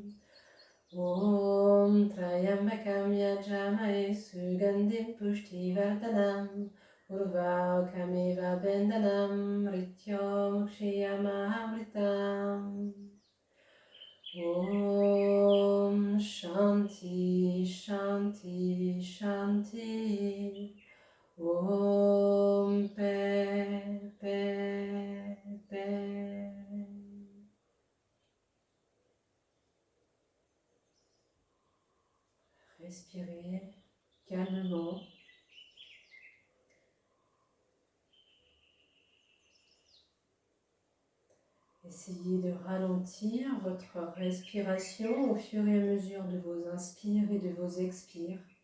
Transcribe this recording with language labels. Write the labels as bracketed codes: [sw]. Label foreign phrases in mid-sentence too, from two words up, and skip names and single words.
[sa] Om Trayambakam yajamahe sugandhim pushtivardhanam urvakamiva bendanam mrityo mukshiyamamritam. Om Shanti Shanti Shanti. [fr] Om Paix Paix Paix. Respirez calmement. Essayez de ralentir votre respiration au fur et à mesure de vos inspires et de vos expires.